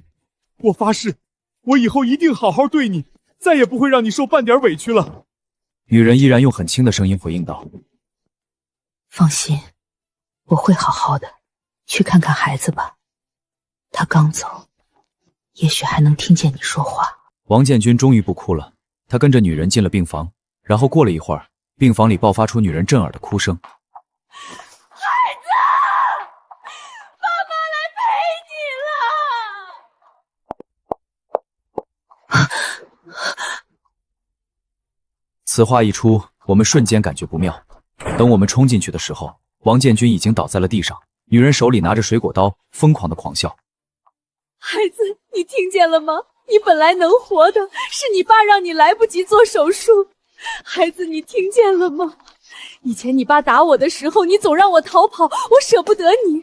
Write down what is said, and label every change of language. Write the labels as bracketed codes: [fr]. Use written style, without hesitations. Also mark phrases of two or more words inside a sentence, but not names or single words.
[zh] 我發誓，我以後一定好好對你，再也不會讓你受半點委屈了。女人依然用很輕的聲音回應道： 放心，我會好好的。去看看孩子吧，他剛走，也許還能聽見你說話。王建軍終於不哭了，他跟着女人進了病房，然後過了一會兒，病房裡爆發出女人震耳的哭聲。孩子，爸媽來陪你了。此話一出，我們瞬間感覺不妙。等我們衝進去的時候，王建軍已經倒在了地上。女人手裡拿着水果刀，瘋狂地狂笑。孩子，你聽見了嗎？你本來能活的，是你爸讓你來不及做手術。孩子，你聽見了嗎？以前你爸打我的時候，你總讓我逃跑，我捨不得你。